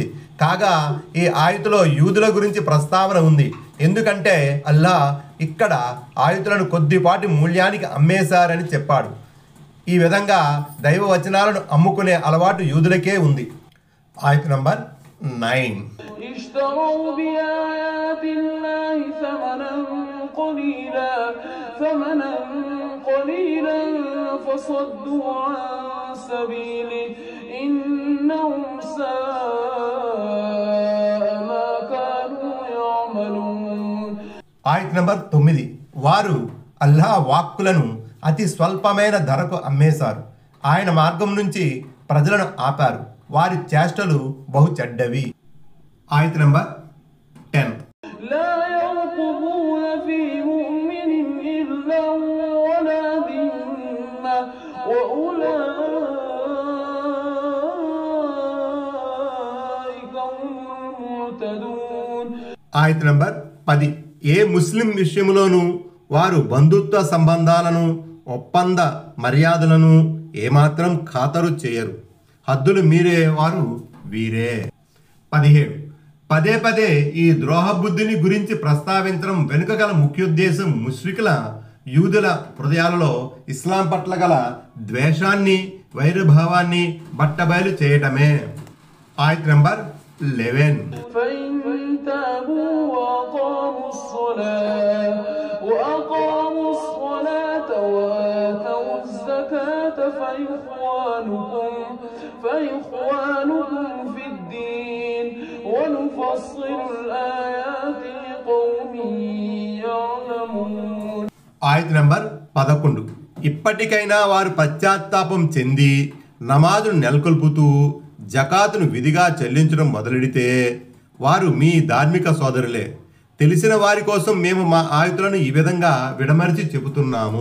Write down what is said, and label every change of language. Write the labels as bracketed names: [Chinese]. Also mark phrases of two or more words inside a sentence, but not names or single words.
[Telugu] కాగా ఈ ఆయతులో యూదుల గురించి ప్రస్తావన ఉంది. ఎందుకంటే అల్లాహ్ ఇక్కడ ఆయతులను కొద్దిపాటి మూల్యానికి అమ్మేశారని చెప్పాడు. ఈ విధంగా దైవ వచనాలను అమ్ముకునే అలవాటు యూదులకే ఉంది. ఆయత్ నంబర్ 9. [Arabic] اشتروا بآيات الله ثمنا قليلا فصدوا عن سبيله إنهم ساء ما كانوا يعملون. [Telugu] ఆయత్ నంబర్ 9. వారు అల్లాహ్ వాక్కులను అతి స్వల్పమైన ధరకు అమ్మేశారు. ఆయన మార్గం నుంచి ప్రజలను ఆపారు. వారి చేష్టలు బహు చెడ్డవి. ఆయత్ నంబర్ 10. [Arabic] لا يرقبون في مؤمن إلا ولا ذمة وأولئك هم المعتدون. [Telugu] ఆయత్ నంబర్ 10. ఏ ముస్లిం విషయంలోనూ వారు బంధుత్వ సంబంధాలను ఒప్పంద మర్యాదలను ఏమాత్రం ఖాతరు చేయరు. హద్దులు మీరే వారు వీరే. 17. పదే పదే ఈ ద్రోహబుద్ధిని గురించి ప్రస్తావించడం వెనుక గల ముఖ్యోద్దేశం ముష్రికుల యూదుల హృదయాలలో ఇస్లాం పట్ల గల ద్వేషాన్ని వైరభావాన్ని బట్టబయలు చేయటమే. ఆయత్ నంబర్ 11. [Arabic] فإن تابوا وأقاموا الصلاة وآتوا الزكاة فإخوانكم في الدين ونفصل الآيات لقوم يعلمون. [Telugu] ఆయత్ నంబర్ 11. ఇప్పటికైనా వారు పశ్చాత్తాపం చెంది నమాజును నెలకొల్పుతూ జకాతును విధిగా చెల్లించడం మొదలెడితే వారు మీ ధార్మిక సోదరులే. తెలిసిన వారి కోసం మేము మా ఆయుతులను ఈ విధంగా విడమరిచి చెబుతున్నాము.